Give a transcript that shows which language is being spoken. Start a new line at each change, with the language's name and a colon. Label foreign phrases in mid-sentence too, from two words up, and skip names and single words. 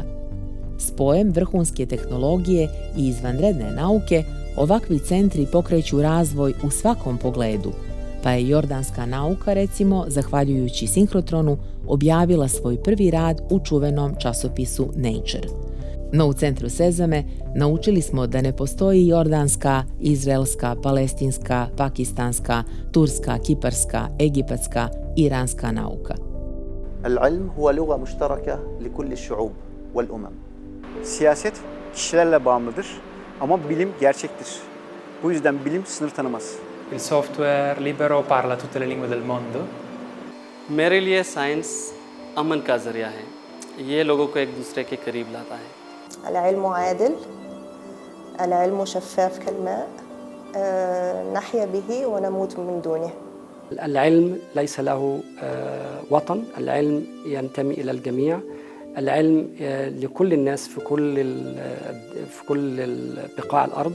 Bosnian: Spojem vrhunske tehnologije i izvanredne nauke, ovakvi centri pokreću razvoj u svakom pogledu, pa je jordanska nauka, recimo, zahvaljujući sinhrotronu, objavila svoj prvi rad u čuvenom časopisu Nature. No u centru SESAME naučili smo da ne postoji jordanska, izraelska, palestinska, pakistanska, turska, kiparska, egipatska, iranska nauka.
Arabic: العلم هو لغة مشتركة لكل الشعوب والأمم.
Turkish: Siyaset kişilerle bağımlıdır ama bilim gerçektir. Bu yüzden bilim sınır tanımaz.
Italian: Il software libero parla tutte le lingue del mondo.
Hindi: मेरे लिए साइंस अमन का जरिया है। ये लोगों को एक दूसरे के करीब लाता है।
Arabic: العلم عادل، العلم شفاف كالماء، نحيا به ونموت من دونه. العلم ليس له وطن، العلم ينتمي إلى الجميع، العلم لكل الناس في كل بقاع الأرض.